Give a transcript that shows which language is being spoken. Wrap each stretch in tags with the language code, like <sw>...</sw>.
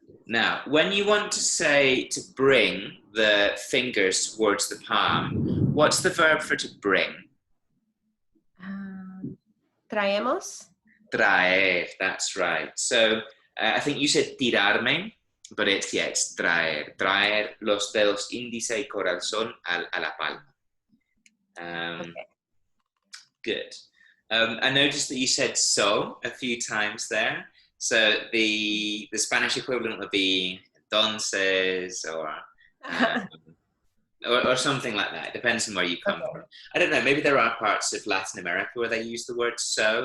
<en>Now, when you want to say to bring the fingers towards the palm, what's the verb for to bring?</en> <es>Traemos.</es> <en>Traer, that's right. So I think you said tirarme, but it's traer.</en> <es>Traer los dedos índice y corazón a la palma.</es> <en>Okay. Good. I noticed that you said so a few times there. So the Spanish equivalent would be entonces or something like that. It depends on where you come from. I don't know. Maybe there are parts of Latin America where they use the word so.</en>